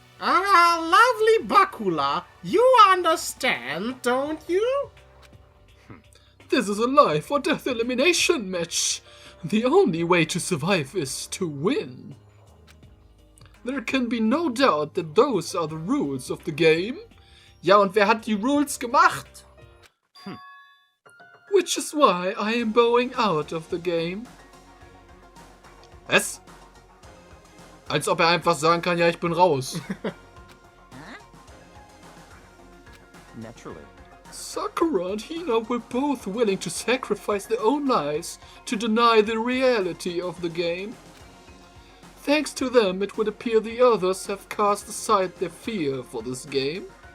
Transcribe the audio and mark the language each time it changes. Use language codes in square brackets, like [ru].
[en] Ah, lovely Bakula. You understand, don't you? This is a life or death elimination match. The only way to survive is to win. There can be no doubt that those are the rules of the game. [de] Ja, und wer hat die Rules gemacht? [en] Which is why I am bowing out of the game. [de] Was? Als ob er einfach sagen kann, ja, ich bin raus. [en] Naturally. Sakura and Hina were both willing to sacrifice their own lives to deny the reality of the game. Thanks to them, it would appear the others have cast aside their fear for this game.